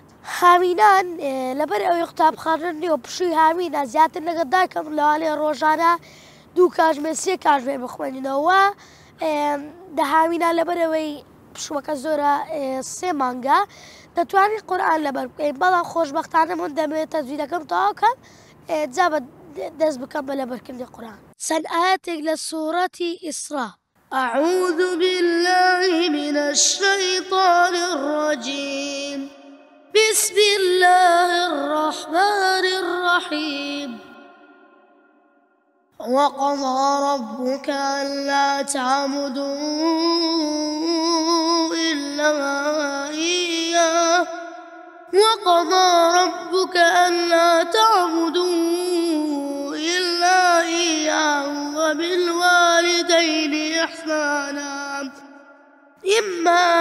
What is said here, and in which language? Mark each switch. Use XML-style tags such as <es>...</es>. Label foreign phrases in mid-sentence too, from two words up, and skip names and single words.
<ckb>هاوینان لەبەر ئەوەی قوتابخانە نیوە پشووی هاوینە زیاتر لەگەڵ دایکم لەوانەیە ڕۆژانە 2 کاتژمێر 3 کاتژمێر بخوێنینەوە هاوینان لەبەرەوەی پشووەکە زۆرە 3 مانگە دەتوانین قورئان لەبەر بکەین بەڵام خۆشبەختانە من دەمەوێت تەجویدەکەم تەواو بکەم جا دەست بکەم بە لەبەرکردنی قورئان. چەند ئایەتێک لە سوورەتی ئیسرا.</ckb> <ar>أعوذ بالله من الشيطان الرجيم. بسم الله الرحمن الرحيم. وقضى ربك ألا تعبدوا إلا إياه وقضى ربك ألا تعبدوا إلا إياه وبالوالدين إحسانا إما</ar>